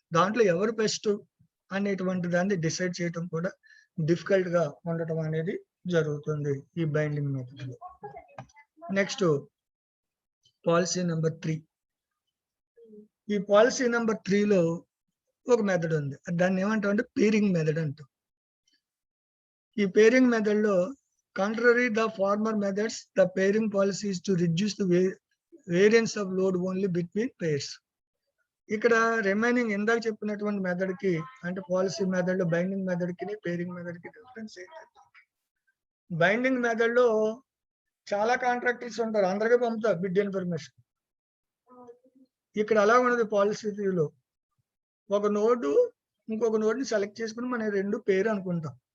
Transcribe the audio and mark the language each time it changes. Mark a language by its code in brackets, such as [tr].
[te] దాంట్లో ఎవరు బెస్ట్ అనేటువంటి దాన్ని డిసైడ్ చేయడం కూడా డిఫికల్ట్ గా ఉండటం అనేది జరుగుతుంది ఈ బైండింగ్ మెథడ్ లో. Next policy number 3. ఈ పాలసీ నెంబర్ 3లో ఒక మెథడ్ ఉంది, దాన్ని ఏమంటాం అంటే పేరింగ్ మెథడ్ అంటాం. ఈ పేరింగ్ మెథడ్ లో [en] contrary the former methods, the pairing policy is to reduce the variance of load only between pairs. [te] ఇక్కడ రిమైనింగ్ ఇందాక చెప్పినటువంటి మెథడ్ కి అంటే పాలసీ మెథడ్ లో బైండింగ్ మెథడ్ కి పేరింగ్ మెథడ్ కి డిఫరెన్స్ ఏంటంటే బైండింగ్ మెథడ్ లో చాలా కాంట్రాక్టర్స్ ఉంటారు, అందరికీ పంపుతారు బిడ్ ఇన్ఫర్మేషన్. ఇక్కడ అలా ఉన్నది పాలసీలో ఒక నోడు ఇంకొక నోడ్ని సెలెక్ట్ చేసుకుని మనం రెండు పేరు అనుకుంటాం.